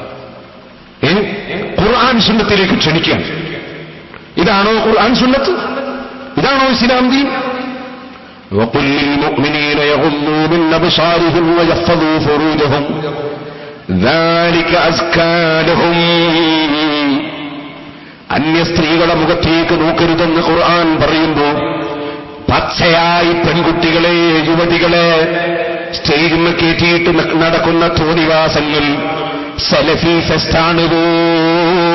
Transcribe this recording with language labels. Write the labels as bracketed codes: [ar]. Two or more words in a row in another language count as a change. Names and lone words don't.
[ml] ഖുർആൻ സുന്നത്തിലേക്ക് ക്ഷണിക്കുകയാണ്. ഇതാണോ ഖുർആൻ സുന്നത്ത്? ഇതാണോ ഇസ്ലാം ദീൻ? [ar] وَقُلْ لِلْمُؤْمِنِينَ يَغُضُّوا مِنْ أَبْصَارِهِمْ وَيَحْفَظُوا فُرُوجَهُمْ ذَلِكَ أَزْكَى لَهُمْ. [ml] അന്യ സ്ത്രീകളുടെ മുഖത്തേക്ക് നോക്കരുതെന്ന് ഖുർആൻ പറയുമ്പോൾ പച്ചയായി പെൺകുട്ടികളെ, യുവതികളെ സ്റ്റേജിൽ കയറ്റിയിട്ട് നടക്കുന്ന തോന്നിവാസങ്ങൾ സലഫി ഫെസ്റ്റാണ് പോൽ.